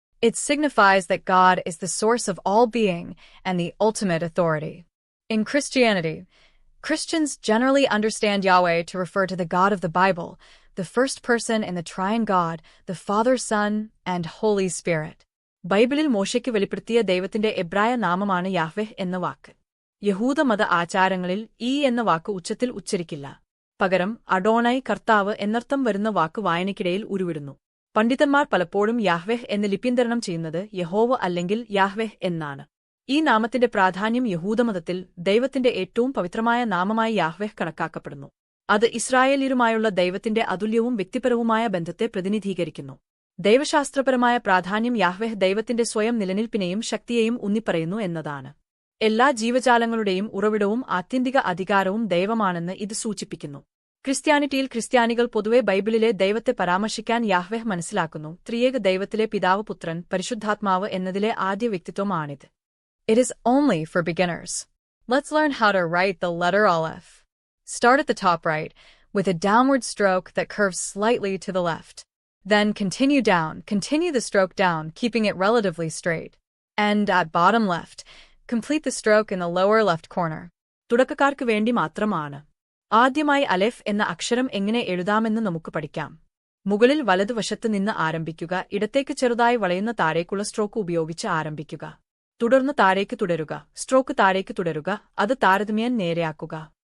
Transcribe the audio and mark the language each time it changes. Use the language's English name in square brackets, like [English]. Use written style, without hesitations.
[English] It signifies that God is the source of all being and the ultimate authority. In Christianity, Christians generally understand Yahweh to refer to the God of the Bible, the first person in the triune God, the Father, Son, and Holy Spirit. [Malayalam] ബൈബിളിൽ മോശയ്ക്ക് വെളിപ്പെടുത്തിയ ദൈവത്തിന്റെ എബ്രായ നാമമാണ് യാഹ്വെഹ് എന്ന വാക്ക്. യഹൂദ മത ആചാരങ്ങളിൽ ഈ എന്ന വാക്ക് ഉച്ചത്തിൽ ഉച്ചരിക്കില്ല. പകരം അഡോണൈ, കർത്താവ് എന്നർത്ഥം വരുന്ന വാക്ക് വായനയ്ക്കിടയിൽ ഉരുവിടുന്നു. പണ്ഡിതന്മാർ പലപ്പോഴും യാഹ്വെഹ് എന്ന് ലിപ്യന്തരണം ചെയ്യുന്നത് യഹോവ അല്ലെങ്കിൽ യാഹ്വെഹ് എന്നാണ്. ഈ നാമത്തിന്റെ പ്രാധാന്യം യഹൂദമതത്തിൽ ദൈവത്തിന്റെ ഏറ്റവും പവിത്രമായ നാമമായി യാഹ്വെഹ് കണക്കാക്കപ്പെടുന്നു. അത് ഇസ്രായേലിയരുമായുള്ള ദൈവത്തിന്റെ അതുല്യവും വ്യക്തിപരവുമായ ബന്ധത്തെ പ്രതിനിധീകരിക്കുന്നു. ദൈവശാസ്ത്രപരമായ പ്രാധാന്യം യാഹ്വെഹ് ദൈവത്തിന്റെ സ്വയം നിലനിൽപ്പിനെയും ശക്തിയെയും ഊന്നിപ്പറയുന്നു എന്നതാണ്. എല്ലാ ജീവജാലങ്ങളുടെയും ഉറവിടവും ആത്യന്തിക അധികാരവും ദൈവമാണെന്ന് ഇത് സൂചിപ്പിക്കുന്നു. ക്രിസ്ത്യാനിറ്റിയിൽ ക്രിസ്ത്യാനികൾ പൊതുവെ ബൈബിളിലെ ദൈവത്തെ പരാമർശിക്കാൻ യാഹ്വെഹ് മനസ്സിലാക്കുന്നു. ത്രിയേക ദൈവത്തിലെ പിതാവ്, പുത്രൻ, പരിശുദ്ധാത്മാവ് എന്നതിലെ ആദ്യ വ്യക്തിത്വമാണിത്. [English] It is only for beginners. Let's learn how to write the letter Aleph. Start at the top right, with a downward stroke that curves slightly to the left. Then continue down, continue the stroke down, keeping it relatively straight. And at bottom left, complete the stroke in the lower left corner. [Malayalam] തുടക്കക്കാർക്ക് വേണ്ടി മാത്രമാണ്. ആദ്യമായി അലെഫ് എന്ന അക്ഷരം എങ്ങനെ എഴുതാമെന്ന് നമുക്ക് പഠിക്കാം. മുകളിൽ വലതുവശത്ത് നിന്ന് ആരംഭിക്കുക, ഇടത്തേക്ക് ചെറുതായി വളയുന്ന താഴേക്കുള്ള സ്ട്രോക്ക് ഉപയോഗിച്ച് ആരംഭിക്കുക. തുടർന്ന് താഴേക്ക് തുടരുക, സ്ട്രോക്ക് താഴേക്ക് തുടരുക, അത് താരതമ്യേന നേരെയാക്കുക.